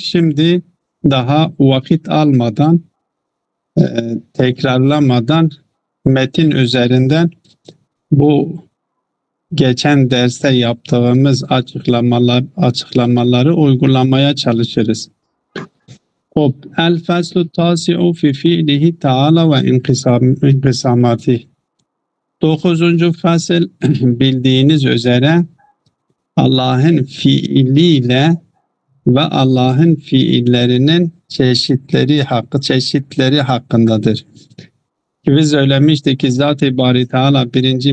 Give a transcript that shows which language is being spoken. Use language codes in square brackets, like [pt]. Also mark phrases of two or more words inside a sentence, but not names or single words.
[tr] Şimdi daha vakit almadan, tekrarlamadan metin üzerinden bu geçen derste yaptığımız açıklamaları uygulamaya çalışırız. [ar] الفصل التاسع في فعله تعالى وانقساماته. [tr] 9. fasıl bildiğiniz üzere Allah'ın fiiliyle ve Allah'ın fiillerinin çeşitleri hakkındadır. Biz söylemiştik ki Zat-ı Bari Teala 1.